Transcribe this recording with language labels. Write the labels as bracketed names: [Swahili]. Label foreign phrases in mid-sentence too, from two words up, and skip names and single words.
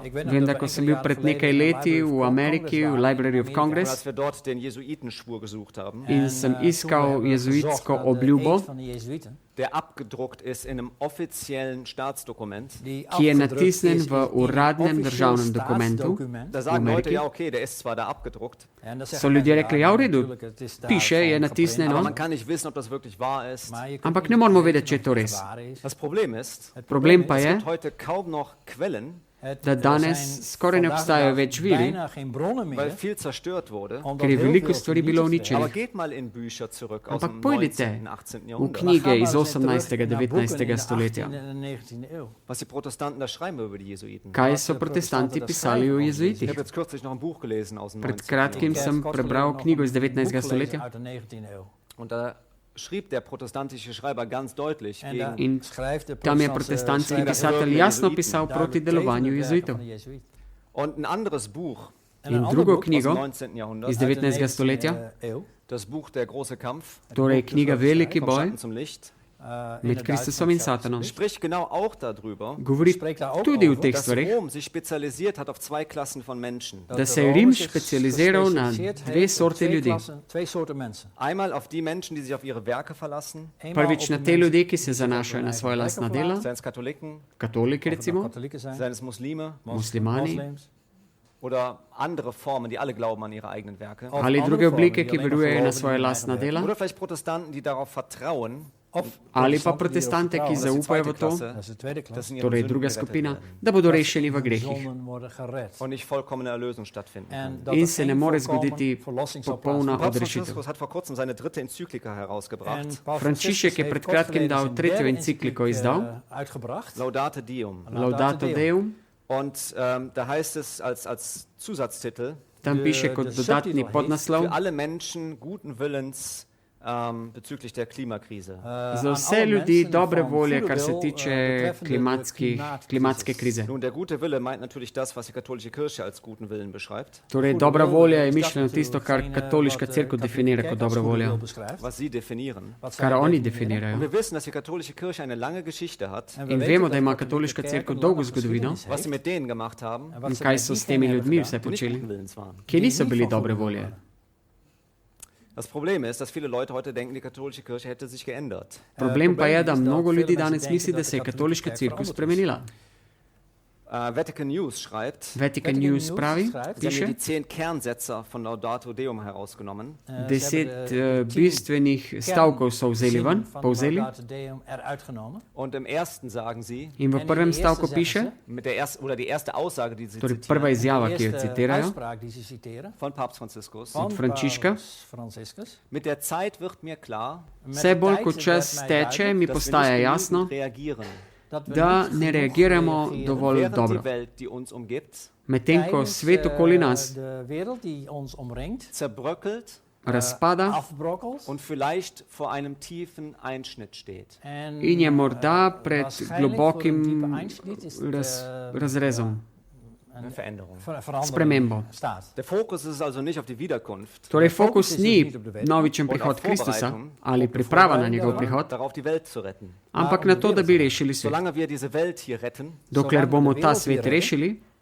[Slovenian] Vem, da ko sem bil pred nekaj leti v Ameriki, v Library of [German] und [Slovenian] Congress, [German] als wir dort den Jesuitenschwur gesucht haben, [Slovenian] in sem iskal jezuitsko obljubo, [German] der abgedruckt ist in einem offiziellen Staatsdokument. [Slovenian] ki je natisnjen v uradnem državnem dokumentu. [German] Da sagen [Slovenian] v [German] Leute, [Slovenian] Ameriki. [German] ja okay, der ist zwar da abgedruckt, [Slovenian] So ljudje rekli, ja, v redu, piše, je [German] aber [Slovenian] natisnjeno, [German] man kann nicht wissen, ob das wirklich wahr ist. [Slovenian] ampak ne moramo vedeti, če je to res. [German] Das Problem ist, [Slovenian] Problem pa [German] es [Slovenian] je, [German] gibt heute kaum noch Quellen, [Slovenian] da danes skoraj ne obstajajo več viri, [German] weil viel zerstört wurde. [Slovenian] ker je veliko stvari bilo [German] Aber [Slovenian] uničenih. [German] geht mal in Bücher zurück aus [Slovenian] Ampak [German] dem [Slovenian] pojdite [German] 19. 18. [Slovenian] v [German] Jahrhundert. [Slovenian] knjige iz 18. 19. stoletja. [German] Was die Protestanten da schreiben über die Jesuiten. [Slovenian] Kaj so protestanti pisali o [German] Ich [Slovenian] jezuitih? [German] habe jetzt kürzlich noch ein Buch gelesen aus dem [Slovenian] Pred [German] 19. [Slovenian] kratkim sem prebral knjigo iz 19. stoletja [German] Und da schrieb der protestantische Schreiber ganz deutlich gegen [Slovenian] in tam je protestantski pisatelj jasno pisal proti delovanju jezuitov. [German] und ein anderes Buch [Slovenian] In drugo [German] aus dem [Slovenian] knjigo [German] 19. Jahrhundert, [Slovenian] iz 19. stoletja, [German] das Buch Der große Kampf [Slovenian] torej knjiga Veliki [German] vom [Slovenian] boj [German] Schatten zum Licht, [Slovenian] med Kristusom in Satanom, [German] spricht genau auch darüber, [Slovenian] govori tudi o teh [German] dass [Slovenian] stvarih, [German] Rom sich spezialisiert hat auf zwei Klassen von Menschen. [Slovenian] da se je Rim specializiral na dve sorte ljudi. [German] Einmal auf die Menschen, die sich auf ihre Werke verlassen, [Slovenian] Prvič na te ljudi, ki se zanašajo na svoje lastna dela, [German] seien es Katholiken, [Slovenian] katoliki recimo, [German] seien es Muslime [Slovenian] muslimani [German] oder andere Formen, die alle glauben an ihre eigenen Werke. [Slovenian] ali druge oblike, ki verujejo na svoje lastna dela, [German] Oder vielleicht Protestanten, die darauf vertrauen, [Slovenian] ali pa protestante, ki [German] dass die [Slovenian] zaupajo [German] zweite [Slovenian] v to, [German] Klasse, dass in ihren [Slovenian] torej [German] Sünden [Slovenian] druga [German] gerettet [Slovenian] skupina, [German] werden [Slovenian] da bodo rešeni v grehih [German] und nicht vollkommene Erlösung stattfinden kann. [Slovenian] in se ne more zgoditi popolna [German] Papst [Slovenian] odrešitev. [German] Franziskus hat vor kurzem seine dritte Enzyklika herausgebracht, [Slovenian] Frančišek je pred kratkim dal tretjo encikliko izdal, [German] Laudate Deum. [Slovenian] Laudato Deum, [German] Und da heißt es als Zusatztitel, [Slovenian] tam piše kot dodatni podnaslov, [German] für alle Menschen guten Willens bezüglich der Klimakrise. [Slovenian] za vse ljudi dobre volje, kar se tiče klimatske krize. [German] Nun, der gute Wille meint natürlich das, was die katholische Kirche als guten Willen beschreibt, [Slovenian] Torej, dobra volja je mišljeno tisto, kar katoliška cerkev definira kot dobra volja, [German] was sie definieren. [Slovenian] kar oni [German] Und [Slovenian] definirajo. [German] wir wissen, dass die katholische Kirche eine lange Geschichte hat, [Slovenian] In vemo, da ima katoliška cerkev dolgo zgodovino [German] was sie mit denen gemacht haben, [Slovenian] in kaj so s temi ljudmi vse [German] die nicht [Slovenian] počeli, [German] guten Willens waren. [Slovenian] ki niso bili dobre volje. [German] Das Problem ist, dass viele Leute heute denken, die katholische Kirche hätte sich geändert. [Slovenian] Problem pa je, da mnogo ljudi danes misli, da se je katoliška cerkev spremenila. [German] Vatican News schreibt, [Slovenian] Vatican News pravi, [German] sie haben hier [Slovenian] piše, [German] die 10 Kernsätze von Laudato Deum herausgenommen. [Slovenian] 10 bistvenih stavkov so vzeli ven, povzeli, [German] Und im ersten sagen sie, [Slovenian] in v prvem stavku piše, [German] die erste Aussage, die sie [Slovenian] torej prva [German] zitieren, [Slovenian] izjava, ki jo citirajo, [German] von Papst Franziskus, [Slovenian] od Frančiška, [German] mit der Zeit wird mir klar, [Slovenian] vse bolj kot čas teče, mi [German] dass wir [Slovenian] postaja [German] nicht [Slovenian] jasno, [German] genügend reagieren [Slovenian] da ne reagiramo dovolj [German] während [Slovenian] dobro. [German] die Welt, die uns umgibt, [Slovenian] Medtem ko svet okoli nas [German] zerbröckelt [Slovenian] razpada [German] und vielleicht vor einem tiefen Einschnitt steht. [Slovenian] in je morda pred globokim razrezom, [German] Eine Veränderung. [Slovenian] spremembo. [German] Der Fokus ist also nicht auf die Wiederkunft, [Slovenian] Torej fokus ni novičen prihod Kristusa ali priprava na njegov prihod, [German] darauf die Welt zu retten. [Slovenian] ampak na to, da bi rešili svet. [German] Solange wir diese Welt hier retten, [Slovenian] Dokler bomo ta svet rešili,